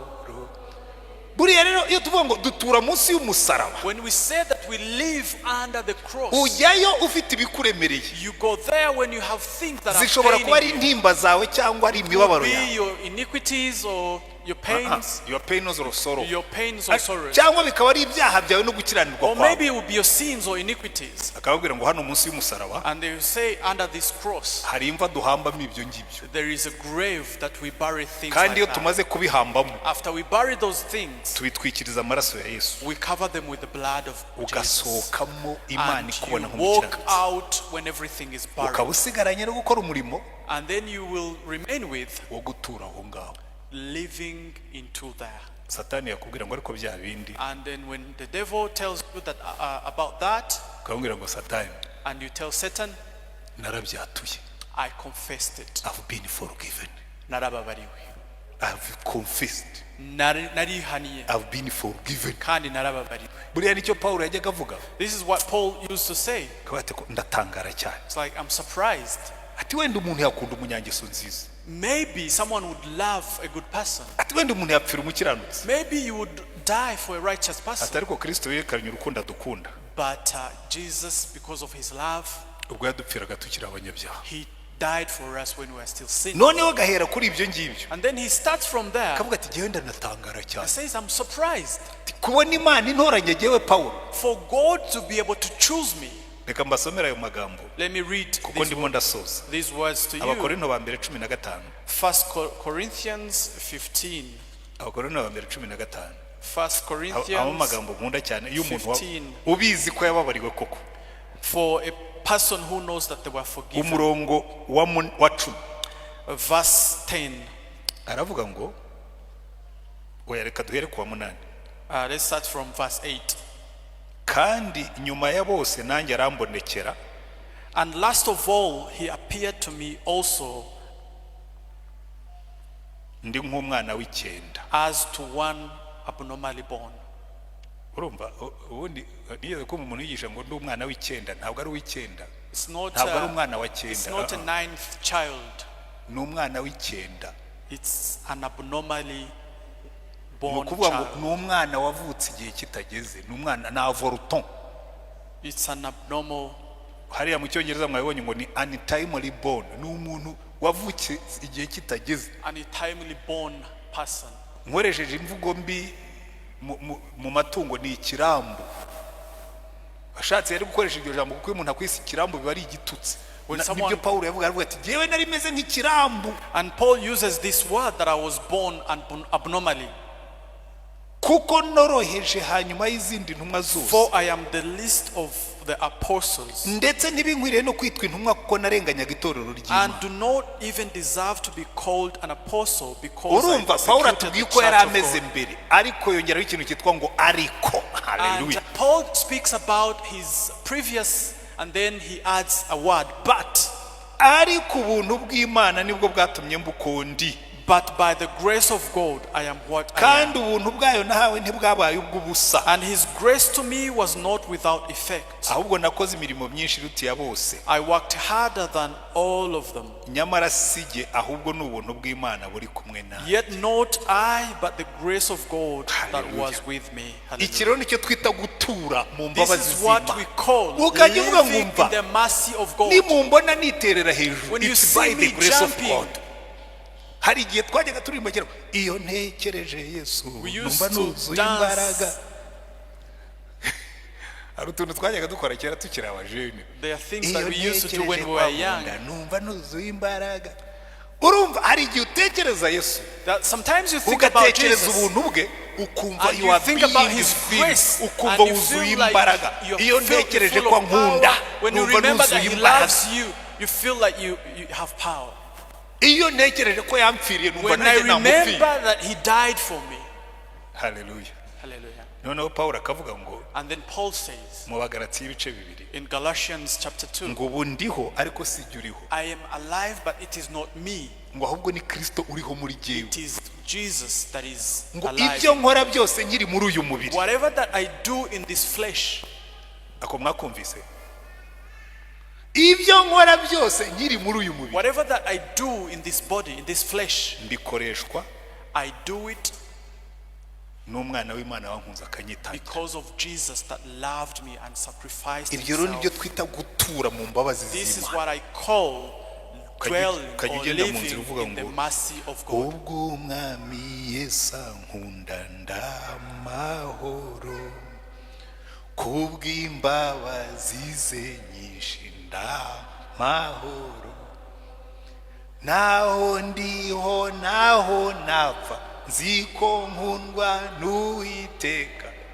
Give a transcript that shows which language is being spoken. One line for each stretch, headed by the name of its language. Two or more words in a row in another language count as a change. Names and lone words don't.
Kinyarwanda: Buriya rero iyo tuvuga ngo dutura munsi y'umusaraba,
English: When we say that we live under the cross,
Kinyarwanda: ujyayo ufite ibikuremereye.
English: you go there when you have things that
Kinyarwanda: Zishobora
English: are
Kinyarwanda: kuba ari
English: paining you.
Kinyarwanda: intimba zawe cyangwa ari imibabaro
English: Be
Kinyarwanda: yawe.
English: your iniquities or your pains, Your pains or sorrow. your pains or sorrows.
Kinyarwanda: Cyangwa bikaba ari ibyaha byawe no gukiranirwa
English: Or
Kinyarwanda: kwawe.
English: maybe it will be your sins or iniquities.
Kinyarwanda: Akababwira ngo hano munsi y'umusaraba
English: And they will say, under this cross,
Kinyarwanda: hari imva duhambamo ibyo ngibyo.
English: there is a grave that we bury things
Kinyarwanda: Kandi iyo
English: like that.
Kinyarwanda: tumaze kubihambamo
English: After we bury those things,
Kinyarwanda: tubitwikiriza amaraso ya Yesu.
English: we cover them with the blood of Jesus.
Kinyarwanda: Ugasohokamo Imana
English: And
Kinyarwanda: ikubona
English: you walk
Kinyarwanda: nk'umukiranutsi.
English: out when everything is
Kinyarwanda: Ukaba
English: buried.
Kinyarwanda: usigaranye no gukora umurimo
English: And then you will remain with
Kinyarwanda: wo gutura aho ngaho.
English: living into there.
Kinyarwanda: Satani yakubwira ngo ariko bya bindi,
English: And then when the devil tells you that about that,
Kinyarwanda: ukabwira ngo Satani
English: and you tell Satan,
Kinyarwanda: narabyatuye.
English: I confessed it. I've been forgiven.
Kinyarwanda: Narababariwe.
English: I've confessed.
Kinyarwanda: Narihaniye.
English: I've been forgiven.
Kinyarwanda: Kandi narababariwe. Buriya nicyo Paulo yajyaga avuga.
English: This is what Paul used to say.
Kinyarwanda: Akaba ati ko ndatangara cyane.
English: It's like, I'm surprised.
Kinyarwanda: ati wenda umuntu yakunda umunyangeso nziza,
English: Maybe someone would love a good person.
Kinyarwanda: ati wenda umuntu yapfira umukiranutsi,
English: Maybe you would die for a righteous person.
Kinyarwanda: ati ariko Kristo yerekanye urukundo adukunda,
English: But Jesus, because of his love,
Kinyarwanda: ubwo yadupfiraga tukiri abanyabyaha.
English: he died for us when we were still sinners.
Kinyarwanda: Noneho gahera kuri ibyo ngibyo
English: And then he starts from there.
Kinyarwanda: kavuga ati jyewe ndanatangara
English: He
Kinyarwanda: cyane
English: says, I'm surprised
Kinyarwanda: kubona Imana intoranya jyewe Pawulo.
English: for God to be able to choose me.
Kinyarwanda: Reka mbasomere ayo magambo
English: Let me read
Kinyarwanda: kuko ndimo ndasoza.
English: these words to you.
Kinyarwanda: Abakorinto ba mbere 15,
English: 1 Corinthians 15.
Kinyarwanda: Abakorinto ba mbere 15.
English: 1
Kinyarwanda: Abo
English: Corinthians
Kinyarwanda: magambo nkunda cyane iyo umuntu
English: 15.
Kinyarwanda: ubizi ko yababariwe koko.
English: For a person who knows that they were forgiven.
Kinyarwanda: Umurongo wa 10
English: Verse 10.
Kinyarwanda: aravuga ngo oya reka duhere ku wa 8.
English: Let's start from verse 8.
Kinyarwanda: Kandi nyuma ya bose nanjye arambonekera,
English: And last of all, he appeared to me also
Kinyarwanda: ndi nk'umwana w'icyenda.
English: as to one abnormally born.
Kinyarwanda: Urumva ubundi nigeze kumva umuntu yigisha ngo ndi umwana w'icyenda, ntabwo ari uw'icyenda,
English: It's not
Kinyarwanda: ntabwo ari umwana wa
English: it's
Kinyarwanda: cyenda,
English: not a ninth child.
Kinyarwanda: ni umwana w'icyenda.
English: It's an abnormally
Kinyarwanda: Ni
English: born
Kinyarwanda: ukuvuga ngo
English: child.
Kinyarwanda: ni umwana wavutse igihe kitageze, ni umwana na avorton.
English: It's an abnormal.
Kinyarwanda: Hariya mu cyongereza mwabonye ngo ni
English: untimely born,
Kinyarwanda: ni umuntu wavutse igihe kitageze.
English: An untimely born person.
Kinyarwanda: Nkoresheje imvugo mbi mu matungo ni ikirambu. Ashatse yari gukoresha iryo jambo kuko umuntu akwise ikirambu biba ari igitutsi. Nibyo Paulo yavuga ati jewe nari meze nk'ikirambu.
English: And Paul uses this word that I was born abnormally.
Kinyarwanda: Kuko noroheje hanyuma y'izindi ntumwa zose.
English: For I am the least of the apostles.
Kinyarwanda: Ndetse ntibinkwiriye no kwitwa intumwa kuko narenganyaga itorero ry'Imana.
English: And do not even deserve to be called an apostle because I
Kinyarwanda: Urumva Paulo
English: persecuted the
Kinyarwanda: atubwiye ko yari
English: church of
Kinyarwanda: ameze
English: God.
Kinyarwanda: mbere, ariko yongeraho ikintu cyitwa ngo ariko.
English: And Hallelujah. Paul speaks about his previous, and then he adds a word, but
Kinyarwanda: Ariko ubuntu bw'Imana nibwo bwatumye mbukondi.
English: But by the grace of God, I am what I am.
Kinyarwanda: Kandi ubuntu bwayo nahawe ntibwabaye ubw'ubusa.
English: And his grace to me was not without effect.
Kinyarwanda: Ahubwo nakoze imirimo myinshi irutiye bose.
English: I worked harder than all of them.
Kinyarwanda: Nyamara sijye ahubwo ni ubuntu bw'Imana buri kumwe nawe.
English: Yet not I, but the grace of God that Hallelujah. was with me. Hallelujah.
Kinyarwanda: Ikiro nicyo twita gutura mu
English: This
Kinyarwanda: mbabazi
English: is what we
Kinyarwanda: z'Imana.
English: call
Kinyarwanda: Ukajya uvuga
English: living
Kinyarwanda: ngumva,
English: in the mercy of God.
Kinyarwanda: nimumbona niterera hejuru,
English: When you it's see by the me grace of jumping, God.
Kinyarwanda: Hari igihe twajyaga turirimba kera iyo ntekereje Yesu
English: we
Kinyarwanda: numva
English: used to
Kinyarwanda: nuzuye imbaraga.
English: dance.
Kinyarwanda: Hari utuntu twajyaga dukora kera tukiri abajene.
English: There are things
Kinyarwanda: Iyo
English: that we used to do when
Kinyarwanda: ntekereje
English: we were young.
Kinyarwanda: kwa Munda, numva nuzuye imbaraga. Urumva hari igihe utekereza Yesu,
English: That sometimes you think about
Kinyarwanda: ugatekereza
English: Jesus
Kinyarwanda: ubuntu bwe, ukumva
English: and you you are think being about his filled, grace
Kinyarwanda: ukumva
English: and you
Kinyarwanda: wuzuye
English: feel like
Kinyarwanda: imbaraga.
English: you're
Kinyarwanda: Iyo
English: filled
Kinyarwanda: ntekereje
English: full
Kinyarwanda: kwa
English: of
Kinyarwanda: Nkunda,
English: power. When you
Kinyarwanda: numva
English: remember that
Kinyarwanda: nuzuye
English: he
Kinyarwanda: imbaraga.
English: loves you, you feel like you have power.
Kinyarwanda: Iyo ntekereje ko yampfiriye numva
English: When I
Kinyarwanda: nanjye namupfiriye.
English: remember that he died for me. Hallelujah. Hallelujah.
Kinyarwanda: Noneho Pawulo akavuga ngo
English: And then Paul says
Kinyarwanda: mu Bagalatiya ibice bibiri
English: in Galatians chapter 2,
Kinyarwanda: ngo ubu ndiho ariko sijye uriho,
English: I am alive, but it is not me.
Kinyarwanda: ngo ahubwo ni Kristo uriho muri jyewe.
English: It is Jesus that is
Kinyarwanda: Ngo
English: alive.
Kinyarwanda: ibyo nkora byose nkiri muri uyu mubiri.
English: Whatever that I do in this flesh,
Kinyarwanda: Ako mwakumvise? Ibyo nkora byose nkiri muri uyu mubiri
English: whatever that I do in this body, in this flesh,
Kinyarwanda: mbikoreshwa
English: I do it
Kinyarwanda: n'umwana w'Imana wankunze akanyitangira.
English: because of Jesus that loved me and sacrificed
Kinyarwanda: Ibyo rero nibyo
English: himself.
Kinyarwanda: twita gutura mu mbabazi
English: This is
Kinyarwanda: z'Imana.
English: what I call dwelling
Kinyarwanda: Ukajya
English: or
Kinyarwanda: ugenda mu nzira
English: living
Kinyarwanda: uvuga
English: in the
Kinyarwanda: ngo
English: mercy of God.
Kinyarwanda: ubwo umwami Yesu ankunda ndamahoro, kubw'imbabazi ze nyinshi ndamahoro, naho ndiho naho napfa nzi ko nkundwa n'Uwiteka.